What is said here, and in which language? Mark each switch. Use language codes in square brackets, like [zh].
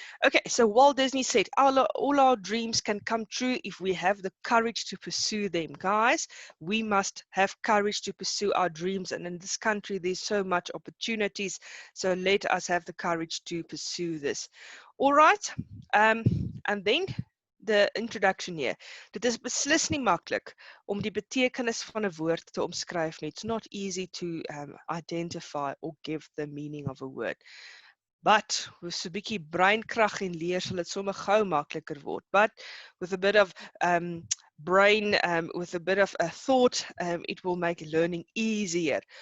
[en] Okay, so Walt Disney said, all our dreams can come true if we have the courage to pursue them. Guys, we must have courage to pursue our dreams, and in this country, there's so much opportunities, so let us have the courage to pursue this. All right, and then the introduction here. [af] Dit is beslis nie maklik om die betekenis van 'n woord te omskryf nie. [en] It's not easy to identify or give the meaning of a word. But with [af] so 'n bietjie breinkrag en leer sal dit sommer gou makliker word. [en] But with a bit of brain, with a bit of a thought, it will make learning easier.